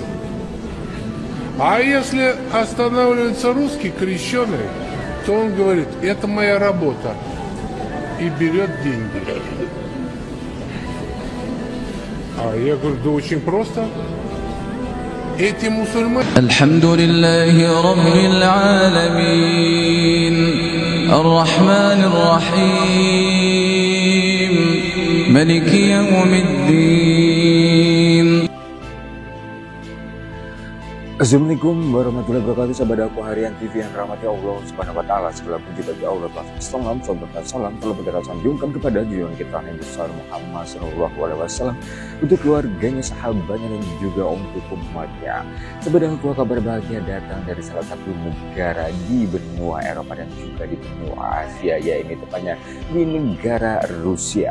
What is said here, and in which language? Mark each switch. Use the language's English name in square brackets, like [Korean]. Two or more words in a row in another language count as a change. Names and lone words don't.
[Russian] А если останавливается русский крещеный, то он говорит, это моя работа, и берет деньги. А я говорю, да очень просто. Эти мусульмане... [Arabic] الحمد لله رب العالمين، الرحمن الرحيم، مالك يوم الدين. السلام عليكم ورحمة الله وبركاته, [Indonesian] sahabat aku harian TV yang rahmati Allah [Arabic] سبحانه وتعالى. [Indonesian] Segala puji bagi Allah, salam terlebih sanjungkan kepada junjungan kita Nabi besar Muhammad [Arabic] صلى الله عليه وسلم, [Indonesian] untuk keluarganya, sahabatnya dan juga untuk umatnya. Sahabat aku, kabar bahagia datang dari salah satu negara di benua Eropa dan juga di benua Asia, yaitu tepatnya di negara Rusia.